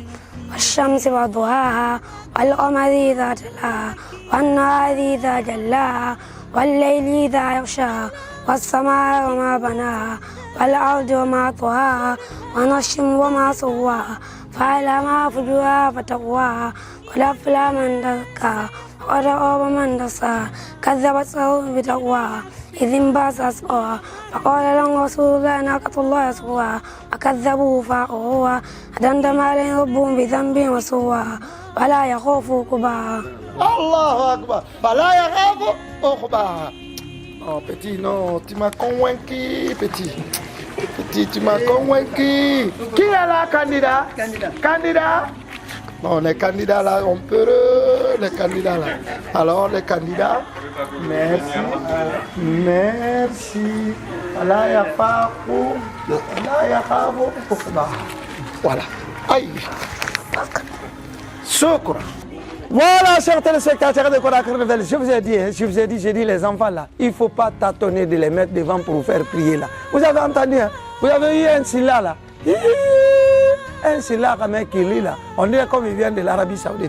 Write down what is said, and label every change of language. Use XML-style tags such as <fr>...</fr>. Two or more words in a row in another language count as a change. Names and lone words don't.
<ar>والشمس وضحاها والقمر إذا تلاها والنهار إذا جلاها والليل إذا يغشاها والسماء وما بناها والأرض وما طحاها ونفس وما سواها فألهمها فجورها فتقواها قد أفلح من زكاها وقد خاب من دساها كذبت ثمود بتقواها إذ انبعث أسقاها فقال لهم رسول الله ناقة الله يسقوها فكذبوه فعقروها فدمدم عليهم ربهم بذنبهم وسواها ولا يخاف عقباها. الله Akbar. فلا يخاف عقباها.</ar> <fr>Oh petit, non, tu m'as convaincu, petit. Petit, tu m'as convaincu. Qui est là, candidat? Candidat. Non, les candidats là, on peut les candidats là. Alors, les candidats, merci. Merci.</fr> <ar>فلا يخاف. فلا يخاف عقباها.</ar> <fr>Voilà. Aïe. Shukran. Voilà, chers téléspectateurs de Korak Rebelle, je vous ai dit, j'ai dit les enfants là, il ne faut pas tâtonner de les mettre devant pour vous faire prier là. Vous avez entendu, hein? Vous avez eu un silla là. Un silla comme un qui lit là. On dirait comme il vient de l'Arabie Saoudite.</fr>